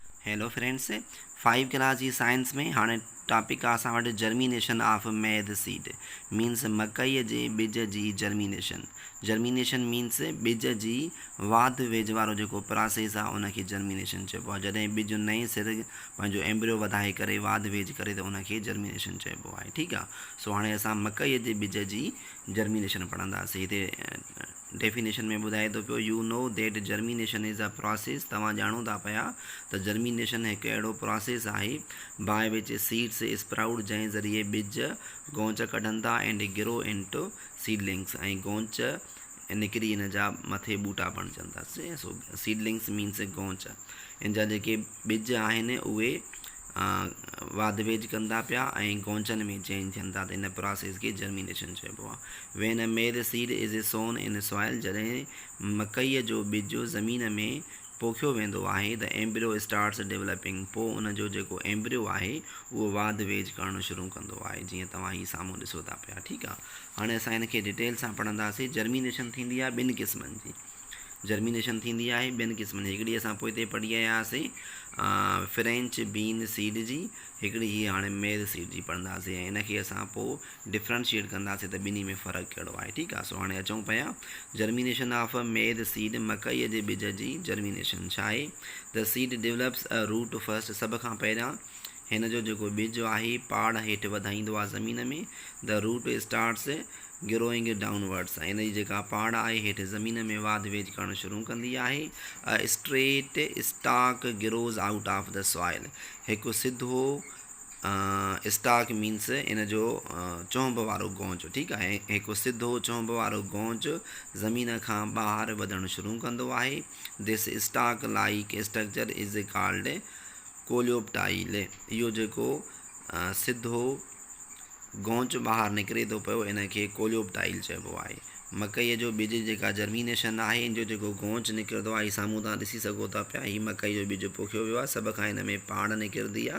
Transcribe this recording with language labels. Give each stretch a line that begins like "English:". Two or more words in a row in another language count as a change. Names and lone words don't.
English: hello friends,
Sindhi: 5 क्लास जी साइंस में हाणे टॉपिक आहे असां वटि
English: germination of maize seed
Sindhi: मीन्स मकईअ जे ॿिज जी जर्मिनेशन मीन्स ॿिज जी वाध वेझ वारो जेको प्रोसेस आहे उनखे जर्मिनेशन चइबो आहे। जॾहिं ॿिज नए सिर पंहिंजो एम्ब्रियो वधाए करे वाध वेझ करे त उनखे जर्मिनेशन चइबो आहे। ठीकु आहे। सो हाणे असां मकईअ जे ॿिज जी जर्मिनेशन पढ़ंदासीं। हिते डेफिनेशन में ॿुधाए थो पियो,
English: You know that germination is a process.
Sindhi: तव्हां ॼाणो था पिया त जर्मिनेशन हिकु अहिड़ो प्रोसेस आहे
English: by which seeds sprout,
Sindhi: जंहिं ज़रिए ॿिज गौंच कढनि था
English: and grow into seedlings,
Sindhi: ऐं गौंच निकिरी इन जा मथे ॿूटा बणजनि था।
English: so seedlings means
Sindhi: गौंच, इन जा जेके ॿिज आहिनि उहे वाध वेझ कंदा पिया ऐं गौंचनि में चेंज थियनि था, त इन प्रोसेस खे जर्मिनेशन चइबो आहे।
English: when a maize seed is sown in soil,
Sindhi: जॾहिं मकईअ जो ॿिज ज़मीन में पोखियो वेंदो आहे,
English: the embryo starts developing,
Sindhi: पोइ उनजो जेको एम्ब्रियो आहे उहो वाध वेझ करणु शुरू कंदो आहे, जीअं तव्हां ही साम्हूं ॾिसो था पिया। ठीकु आहे। हाणे असां हिनखे डिटेल सां पढ़ंदासीं। जर्मिनेशन थींदी आहे ॿिनि क़िस्मनि जी। जर्मिनेशन थींदी आहे ॿिनि क़िस्मनि जी। हिकिड़ी असां पोइ हिते पढ़ी आयासीं
English: French bean seed
Sindhi: जी, हिकिड़ी हीअ हाणे
English: maize seed
Sindhi: जी पढ़ंदासीं, ऐं हिनखे असां पोइ डिफ्रेंशिएट कंदासीं त ॿिन्ही में फ़र्क़ु कहिड़ो आहे। ठीकु आहे। सो हाणे अचूं पिया
English: germination of maize seed,
Sindhi: मकईअ जे ॿिज जी जर्मिनेशन छा आहे।
English: the seed develops a root first,
Sindhi: सभ खां पहिरियां हिन जो जेको ॿिज आहे पाड़ हेठि वधाईंदो आहे ज़मीन में।
English: the root starts growing downwards,
Sindhi: हिन जी जेका पाड़ आहे हेठि ज़मीन में वाध वेझ करणु शुरू कंदी आहे।
English: a straight stalk grows out of the soil,
Sindhi: हिकु सिधो स्टाक मीन्स इन जो चोंब वारो गौंच। ठीकु आहे। हिकु सिधो चोंब वारो गौंच ज़मीन खां ॿाहिरि वधणु शुरू कंदो आहे।
English: this stalk like structure is called coleoptile,
Sindhi: इहो जेको सिधो गौंच ॿाहिरि निकिरे थो पियो इनखे कोलियोप्टाइल चइबो आहे। मकईअ जो ॿिज जेका जर्मिनेशन आहे, इन जो जेको गौंच निकिरंदो आहे, साम्हूं तव्हां ॾिसी सघो था पिया, हीअ मकई जो ॿिज पोखियो वियो आहे, सभ खां हिन में पाड़ निकिरंदी आहे।